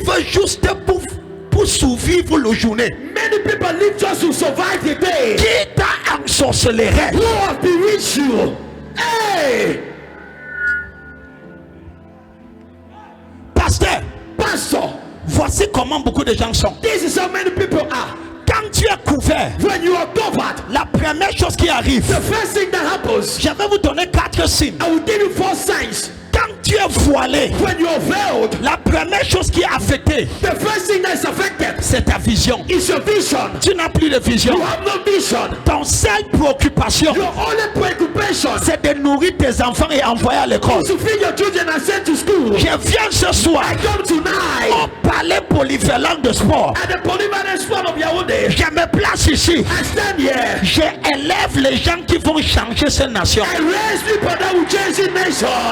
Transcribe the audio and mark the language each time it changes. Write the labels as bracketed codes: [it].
[fr] juste pour survivre la journée. [en] Many people live just to survive the day. [fr] Qui t'a ensorcelé? [en] Who have bewitched you? Hey! [fr] Pasteur, [en] Pastor, [fr] voici comment beaucoup de gens sont. [en] this is how many people are. [fr] Quand tu es couvert, [en] When you are covered, [fr] la première chose qui arrive, [en] the first thing that happens, [fr] je vais vous donner 4 signes. [en] I will give you 4 signs. [fr] Quand tu es voilé, [en] When you are veiled, [fr] la première chose qui est affectée, [en] the first thing that is affected [fr] c'est ta vision. [en] is your vision. [fr] Tu n'as plus de vision. [en] You have no vision. [fr] Ton seule préoccupation, [en] Your only preoccupation [fr] c'est de nourrir tes enfants et envoyer à l'école. [en] is to feed your children and send to school. [fr] Je viens ce soir [en] I come tonight [fr] au palais polyvalent de sport. [en] at the polyvalent spot of Yaoundé. [fr] Je me place ici. [en] I stand here. [fr] J'élève les gens qui vont changer cette nation. [en] I raise people that will change the nation.